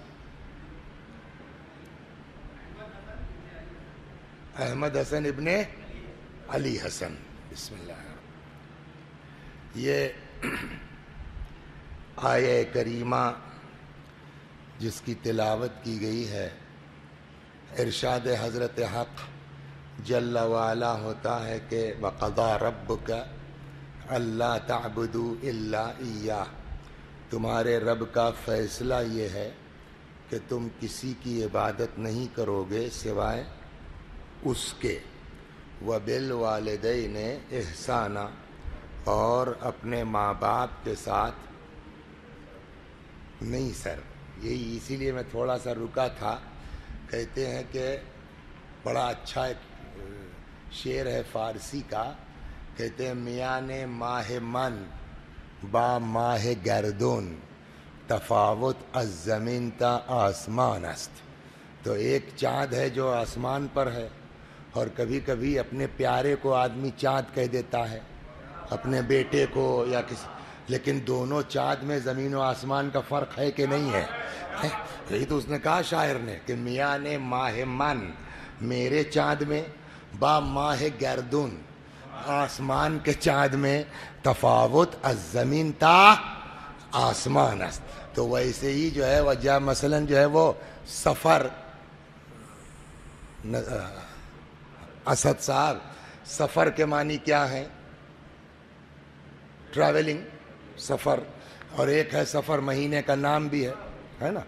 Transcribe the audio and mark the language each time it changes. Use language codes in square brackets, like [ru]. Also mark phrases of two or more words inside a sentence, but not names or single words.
[ur] احمد حسن ابن علی حسن. بسم اللہ. یہ آیہ کریمہ جس کی تلاوت کی گئی ہے، ارشاد حضرت حق جل وعلا ہوتا ہے کہ [ar] وَقَضَى رَبُّكَ أَلَّا تَعْبُدُوا إِلَّا إِيَّاهُ. [ur] تمہارے رب کا فیصلہ یہ ہے کہ تم کسی کی عبادت نہیں کرو گے سوائے اس کے. [ar] وَبِالْوَالِدَيْنِ إِحْسَانًا، [ur] اور اپنے ماں باپ کے ساتھ. نہیں سر، یہی اسی لیے میں تھوڑا سا رکا تھا. کہتے ہیں کہ بڑا اچھا ایک شعر ہے فارسی کا، کہتے ہیں [fa] میان ماہ من با ماہ گردون تفاوت از زمین تا آسمان است. [ur] تو ایک چاند ہے جو آسمان پر ہے، اور کبھی کبھی اپنے پیارے کو آدمی چاند کہہ دیتا ہے، اپنے بیٹے کو یا کسی، لیکن دونوں چاند میں زمین و آسمان کا فرق ہے کہ نہیں ہے؟ یہی تو اس نے کہا شاعر نے کہ [fa] میان ماہ من، [ur] میرے چاند میں، [fa] با ماہ گردون، [ur] آسمان کے چاند میں، [fa] تفاوت از زمین تا آسمان است. [ur] تو ویسے ہی جو ہے وجہ مثلاً جو ہے وہ سفر، اسد صاحب سفر کے معنی کیا ہے؟ ٹریولنگ، سفر. اور ایک ہے سفر مہینے کا نام بھی ہے نا.